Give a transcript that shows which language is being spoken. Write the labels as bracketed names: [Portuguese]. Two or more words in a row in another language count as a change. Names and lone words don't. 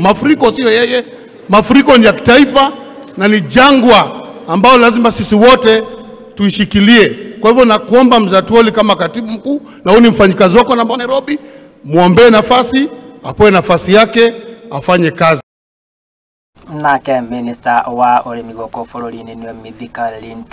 [Swahili] Mafuriko sio yeye. Mafuriko ni ya kitaifa na ni jangwa ambao lazima sisi wote tuishikilie. Kwa hivyo nakuomba Mzee Atuoli kama katibu mkuu na huyu ni mfanyikazi wako namba Nairobi, muombe nafasi, apoe nafasi yake, afanye kazi. [Kikuyu] Nake Minister wa Urimi goko bũrũri-inĩ nĩ Mithika Linturi.